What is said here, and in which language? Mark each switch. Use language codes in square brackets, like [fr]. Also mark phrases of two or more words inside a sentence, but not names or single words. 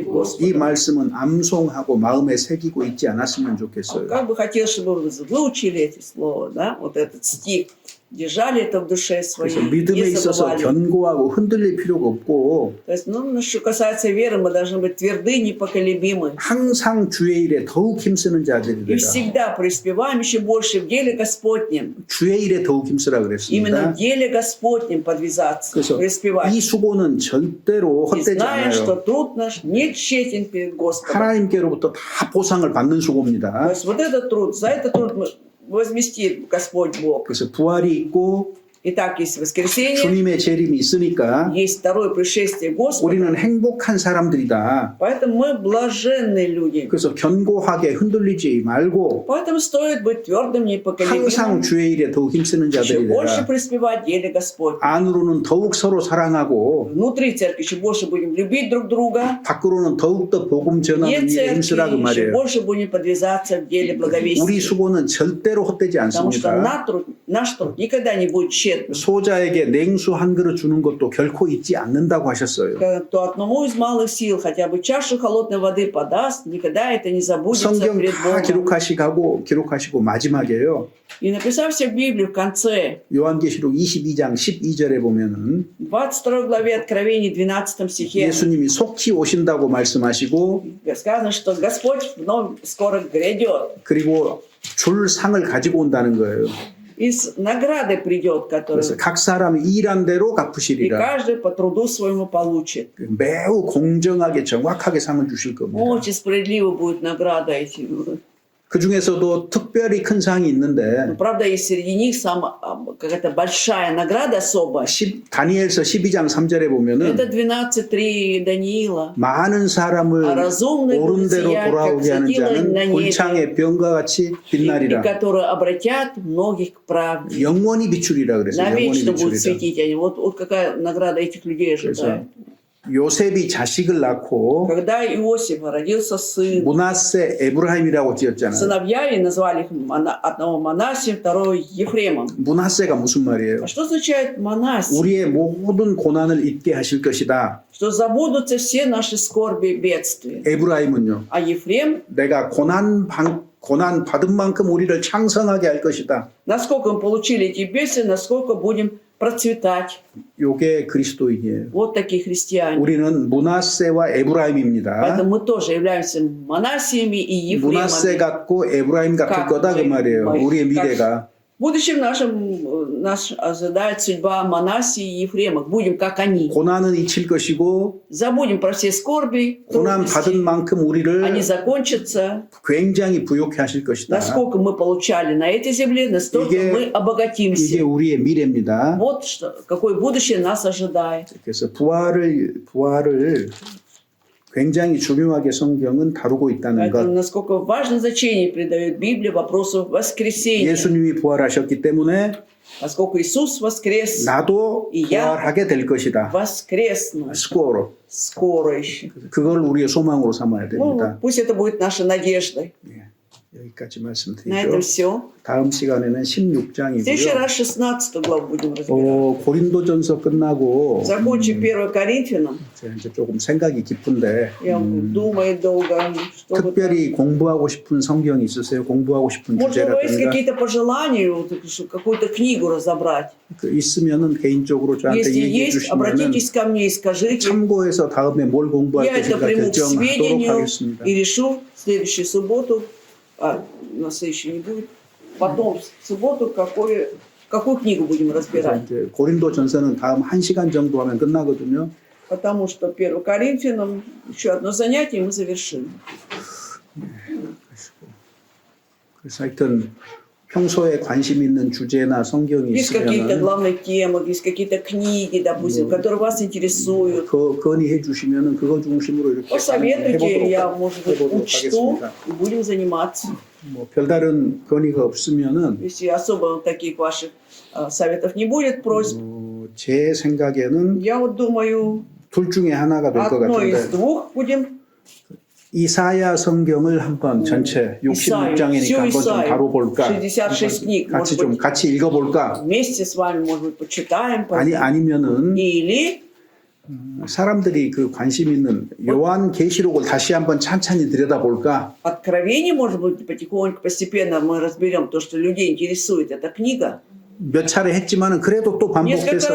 [ko] 이 [ru] Господом. [ko] 말씀은 암송하고 마음에 새기고 있지 않았으면 좋겠어요. [ru] Как бы хотел, чтобы вы выучили эти слова, да, вот этот стих, держали это в душе своей, [ko] 그래서 믿음에 [ru] не [ko] 있어서 [ru] забывали. [ko] 견고하고 흔들릴 필요가 없고 [ru] То есть, ну, что касается веры, мы должны быть тверды, непоколебимы. [ko] 항상 주의 일에 더욱 힘쓰는 [ru] И [ko] 자들이라. [ru] всегда преуспеваем еще больше в деле Господнем. [ko] 주의 일에 더욱 힘쓰라 [ru] Именно [ko] 그랬습니다. [ru] в деле Господнем подвязаться, [ko] 그래서 [ru] преуспевать. [ko] 이 수고는 절대로 [ru] И [ko] 헛되지 [ru] зная, что [ko] 않아요. [ru] труд наш не тщетен перед Господом. [ko] 하나님께로부터 다 보상을 받는 [ru] То [ko] 수고입니다. [ru] есть вот этот труд, за этот труд возместит Господь Бог. [ko] 그래서 부활이 있고 [ru] Итак, есть воскресенье, [ko] 주님의 재림이 있으니까 [ru] есть второе пришествие Господа. [ko] 우리는 행복한 사람들이다. [ru] Поэтому мы блаженные люди. [ko] 그래서 견고하게 흔들리지 말고 [ru] Поэтому стоит быть твердым, [ko] 항상 [ru] непоколебимым, [ko] 주의 일에 더욱 힘쓰는 [ru] еще больше [ko] 자들이라. [ru] преуспевать в деле Господь. [ko] 안으로는 더욱 서로 사랑하고 [ru] Внутри церкви еще больше будем любить друг друга. [ko] 밖으로는 더욱더 복음 [ru] Вне [ko] 전하는 일에 힘쓰라 그 [ru] церкви еще [ko] 말이에요. [ru] больше будем подвязаться в деле [ko] 우리 [ru] благовестия. [ko] 수고는 절대로 헛되지 [ru] Потому что [ko] 않습니다. [ru] наш труд никогда не будет тщетным. [ko] 소자에게 냉수 한 그릇 주는 것도 결코 잊지 않는다고 하셨어요. [ru] Кто одному из малых сил хотя бы чашу холодной воды подаст, никогда это не забудется [ko] 성경 [ru] перед [ko] 다 [ru] Богом. [ko] 기록하시고 마지막에요. [ru] И написав все в Библию в конце, [ko] 요한계시록 22장 12절에 보면은 [ru] 22 главе Откровений, 12 стихе, [ko] 예수님이 속히 오신다고 말씀하시고 [ru] сказано, что Господь вновь скоро грядет. [ko] 그리고 줄 상을 가지고 온다는 거예요. [ru] И с наградой придет, [ko] 그래서 [ru] которую [ko] 각 사람이 일한 대로 [ru] и [ko] 갚으시리라. [ru] каждый по труду своему получит. [ko] 매우 공정하게 정확하게 상을 주실 겁니다. [ru] Очень справедливо будет награда эти. [ko] 그 중에서도 특별히 큰 상이 있는데 [ru] Но, правда, есть среди них какая-то большая награда особая. [ko] 다니엘서 12장 3절에 보면은 [ru] Это 12.3 Даниила. [ko] 많은 사람을 [ru] А разумные [ko] 옳은 [ru] будут [ko] 대로 [ru] сиять, как [ko] 돌아오게 하는 [ru] светило [ko] 자는 [ru] на небе, [ko] 불창의 병과 같이 [ru] и [ko] 빛나리라. [ru] которые обратят многих к правде. [ko] 영원히 비추리라 그랬어요. 영원히 [ru] Навечно будут [ko] 비추리라. [ru] светить они. Вот какая награда этих людей [ko] 그래서 [ru] ожидает. [ko] 요셉이 자식을 낳고 [ru] Когда Иосиф родился сын, [ko] 문하세 에브라임이라고 지었잖아요. [ru] сыновья и назвали их одного Манасием, второго Ефремом. [ko] 문하세가 무슨 말이에요? [ru] А что означает Манасий? [ko] 우리의 모든 고난을 잊게 하실 것이다. [ru] Что забудутся все наши скорби и бедствия. [ko] 에브라임은요. [ru] А Ефрем, [ko] 내가 고난 받은 만큼 우리를 창성하게 할 것이다. [ru] насколько мы получили эти бедствия, насколько будем процветать. [ko] 요게 그리스도인이에요. [ru] Вот такие христиане. [ko] 우리는 문하세와 에브라임입니다. [ru] Поэтому мы тоже являемся Манасиями и [ko] 문하세 [ru] Ефремами. [ko] 같고 에브라임 같을 거다 그 말이에요. 우리의 미래가. [ru] В будущем нас ожидает судьба Манасии и Ефрема. Будем как они. [ko] 고난은 잊힐 것이고 [ru] Забудем про все скорби, [ko] 고난 받은 [ru] трудности. [ko] 만큼 우리를 [ru] Они закончатся. [ko] 굉장히 부욕해 하실 것이다. [ru] Насколько мы получали на этой земле, настолько [ko] 이게- [ru] мы [ko] 이게 [ru] обогатимся. [ko] 우리의 미래입니다. [ru] Вот что, какое будущее нас ожидает. [ko] 그래서 부활을 굉장히 중요하게 성경은 다루고 있다는 [ru] Поэтому [ko] 것. [ru] насколько важное значение придает Библия вопросу воскресения. [ko] 예수님이 부활하셨기 때문에 [ru] Поскольку Иисус воскрес, [ko] 나도 이 야- 부활하게 될 것이다. [ru] воскресну [ko] 스코어로. [ru] скоро еще. [ko] 그걸 우리의 소망으로 삼아야 [ru] Ну, [ko] 됩니다. [ru] пусть это будет нашей надеждой. [ko] 여기까지 [ru] На этом [ko] 말씀드리죠. [ru] все. [ko] 다음 시간에는 [ru] В следующий [ko] 16장이고요. [ru] раз 16 главу будем разбирать. [ko] 고린도전서 끝나고 [ru] Закончим 1 Коринфянам. [ko] 제가 이제 조금 생각이 깊은데 [ru] Я думаю долго, что бы там. [ko] 특별히 공부하고 싶은 성경이 있으세요? 공부하고 싶은 [ru] Может, у вас есть [ko] 주제라든가 [ru] какие-то пожелания, вот, чтобы какую-то книгу разобрать? [ko] 있으면은 개인적으로 저한테 [ru] Если [ko] 얘기해 [ru] есть, [ko] 주시면은 [ru] обратитесь ко мне и скажите. [ko] 참고해서 다음에 뭘 공부할 [ru] Я это [ko] 것인가 [ru] приму к [ko] 결정하도록 [ru] сведению [ko] 하겠습니다. [ru] и решу в следующую субботу, на следующей не будет, потом в субботу какую книгу будем [ko] 그래서 [ru] разбирать. [ko] 이제 고린도전서는 다음 1시간 정도 하면 끝나거든요. [ru] Потому что 1 Коринфянам еще одно занятие, и мы завершим. [ko] 그래서 하여튼 평소에 관심 있는 주제나 성경이 [ru] Есть какие-то [ko] 있으면 [ru] главные темы, есть какие-то книги, допустим, которые вас интересуют. [ko] 건의해 주시면은 그거 중심으로 이렇게 [ru] Посоветуйте, я, может быть, [ko] 해보도록 [ru] учту [ko] 하겠습니다. [ru] и будем заниматься. [ko] 뭐 별다른 건의가 없으면은 [ru] Если особо таких ваших советов не будет, просьб, [ko] 제 생각에는 [ru] я вот думаю, [ko] 둘 중에 하나가 될 것 [ru] одно из [ko] 같은데 [ru] двух будем. [ko] 이사야 성경을 한번 전체 [ru] Исаию, [ko] 66장이니까 [ru] всю [ko] 한번 좀 [ru] Исаию, [ko] 다뤄볼까? [ru] 66 книг, [ko] 같이 [ru] может [ko] 좀 [ru] быть, [ko] 같이 읽어볼까? [ru] вместе с вами, может быть, почитаем. [ko] 아니면은 [ru] Или [ko] 사람들이 그 관심 있는 요한 계시록을 다시 한번 찬찬히 들여다볼까? [ru] Откровение, может быть, потихоньку, постепенно мы разберем то, что людей интересует эта книга. [ko] 몇 차례 했지만은 그래도 또 [ru] Несколько раз